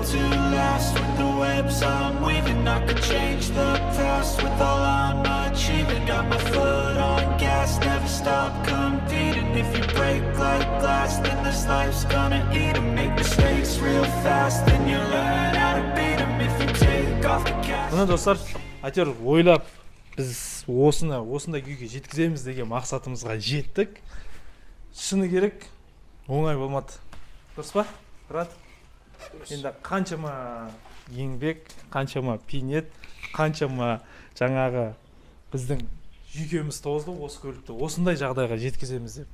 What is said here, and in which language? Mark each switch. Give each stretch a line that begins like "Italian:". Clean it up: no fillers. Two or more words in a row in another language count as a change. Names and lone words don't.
English: With the webs I'm weaving, I could change the past with all I'm achieving. Got my foot on gas, never stop competing. If you break like glass, then this life's gonna eat 'em. Make mistakes real fast, then you learn how to beat 'em. If you take off the gas.
Kazakh: Мына достар, әйтеуір ойлап біз осындай күйге жеткіземіз деген мақсатымызға жеттік. Шыны керек, оңай болмады. Дұрыс па? Рад? Енді қаншама еңбек, қаншама пинет, қаншама жаңағы біздің жүйкеміз тозды осы көлікті осындай жағдайға жеткіземіз деп.